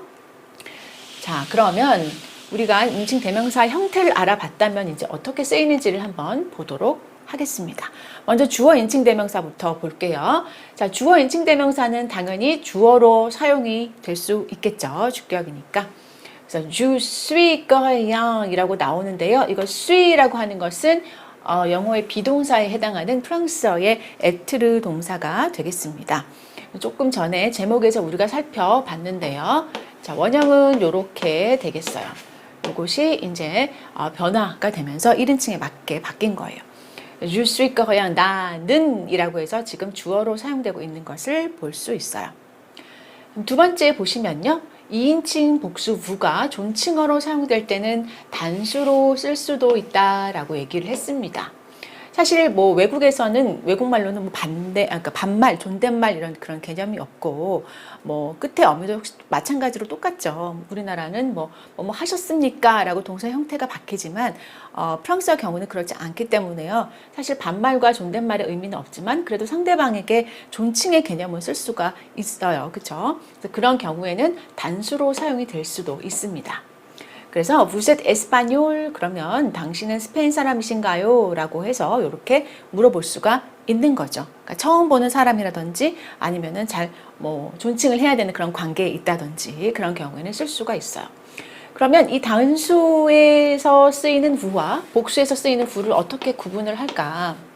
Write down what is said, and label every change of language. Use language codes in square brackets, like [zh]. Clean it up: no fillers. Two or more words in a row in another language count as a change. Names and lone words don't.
[ko] 자, 그러면 우리가 인칭 대명사 형태를 알아봤다면 이제 어떻게 쓰이는지를 한번 보도록 하겠습니다. 먼저 주어 인칭 대명사부터 볼게요. 자, 주어 인칭 대명사는 당연히 주어로 사용이 될 수 있겠죠. 주격이니까. 그래서 [fr] je suis coréen [ko] 이라고 나오는데요. 이거 suis라고 하는 것은 영어의 비동사에 해당하는 프랑스어의 에트르 동사가 되겠습니다. 조금 전에 제목에서 우리가 살펴봤는데요. 자, 원형은 이렇게 되겠어요. 이것이 이제 변화가 되면서 1인칭에 맞게 바뀐 거예요. [fr] Je suis coréen, [ko] 나는 이라고 해서 지금 주어로 사용되고 있는 것을 볼 수 있어요. 두 번째 보시면요. 2인칭 복수 vu가 존칭어로 사용될 때는 단수로 쓸 수도 있다라고 얘기를 했습니다. 사실 뭐 외국에서는 외국말로는 뭐 그러니까 반말, 존댓말 이런 그런 개념이 없고 뭐 끝에 어미도 마찬가지로 똑같죠. 우리나라는 뭐 하셨습니까라고 동사 형태가 바뀌지만 프랑스어 경우는 그렇지 않기 때문에요. 사실 반말과 존댓말의 의미는 없지만 그래도 상대방에게 존칭의 개념을 쓸 수가 있어요. 그렇죠? 그런 경우에는 단수로 사용이 될 수도 있습니다. 그래서 [fr] vous êtes espagnol [ko] 그러면 당신은 스페인 사람이신가요? 라고 해서 이렇게 물어볼 수가 있는 거죠. 그러니까 처음 보는 사람이라든지 아니면은 잘 뭐 존칭을 해야 되는 그런 관계에 있다든지 그런 경우에는 쓸 수가 있어요. 그러면 이 단수에서 쓰이는 vu와 복수에서 쓰이는 vu를 어떻게 구분을 할까?